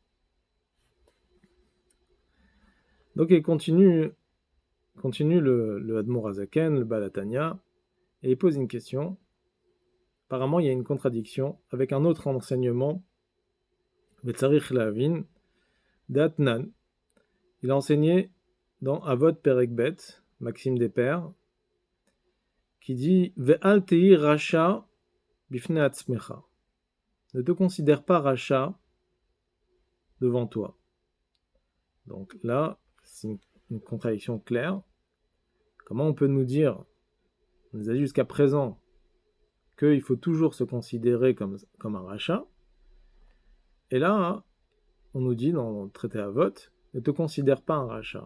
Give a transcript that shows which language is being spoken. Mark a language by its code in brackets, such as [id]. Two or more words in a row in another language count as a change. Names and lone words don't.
[fr] Donc il continue le Admor Hazaken, le Baal HaTanya, et il pose une question. Apparemment, il y a une contradiction avec un autre enseignement, [he] וצריך להבין, [fr] d'Atnan. Il a enseigné dans Avot Perek Bet, Maxime des Pères, qui dit [he] ואל תהי רשע בפני עצמך. [fr] Ne te considère pas rachat devant toi. Donc là, c'est une contradiction claire. Comment on peut nous dire, on nous a dit jusqu'à présent, qu'il faut toujours se considérer comme un rachat, et là, on nous dit dans le traité à vote, ne te considère pas un rachat.